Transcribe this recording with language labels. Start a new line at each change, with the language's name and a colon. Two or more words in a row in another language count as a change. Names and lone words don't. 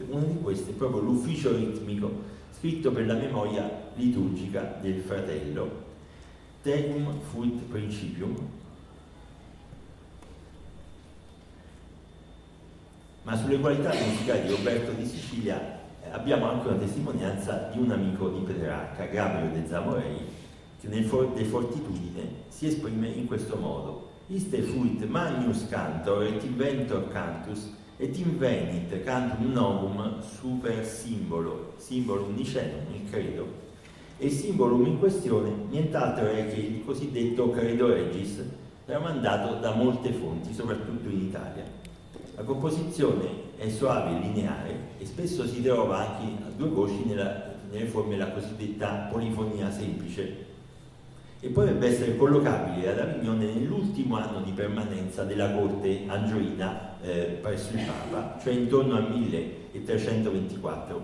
Italian: Una di queste è proprio l'ufficio ritmico scritto per la memoria liturgica del fratello, Tegum Fuit Principium, ma sulle qualità musicali di Roberto di Sicilia abbiamo anche una testimonianza di un amico di Petrarca, Gabriele de Zamorei, che nel De Fortitudine si esprime in questo modo:
Latin: Iste fuit magnus cantor et inventor cantus et invenit cantum novum super simbolum nicenum,
Italian: il credo, e il simbolum in questione nient'altro è che il cosiddetto
Latin: credo regis,
Italian: tramandato da molte fonti, soprattutto in Italia. La composizione è soave e lineare e spesso si trova anche a due voci nelle forme della cosiddetta polifonia semplice, e potrebbe essere collocabile ad Avignone nell'ultimo anno di permanenza della corte angioina presso il Papa, cioè intorno al 1324.